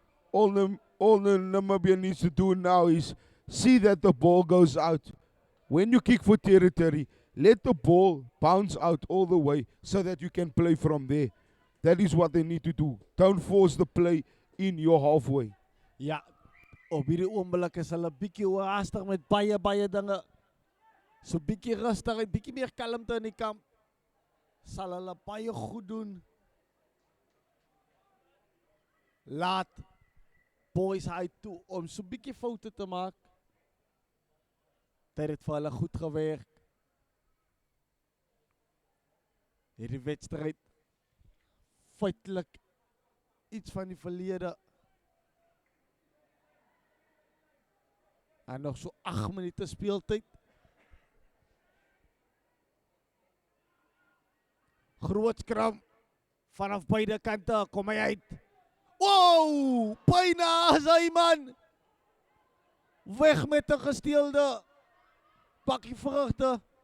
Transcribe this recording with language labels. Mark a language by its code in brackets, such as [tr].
[en] All the Namibia needs to do now is see that the ball goes out. When you kick for territory, let the ball bounce out all the way so that you can play from there. That is what they need to do. Don't force the play in your halfway. [af] Ja, op hierdie oomblik is hulle bietjie haastig met baie dinge. So bietjie rustig, bietjie meer kalmte in die kamp. Sal hulle baie goed doen. Laat Boys hy toe om so bietjie foute te maak. Dit het vir hulle goed gewerk. Hierdie wedstryd feitelik iets van die verlede. En nog so 8 minute speeltyd. Groot skram vanaf beide kante kom hy uit. Wow! Byna as hy man. Weg met 'n gesteelde bakkie vrugte.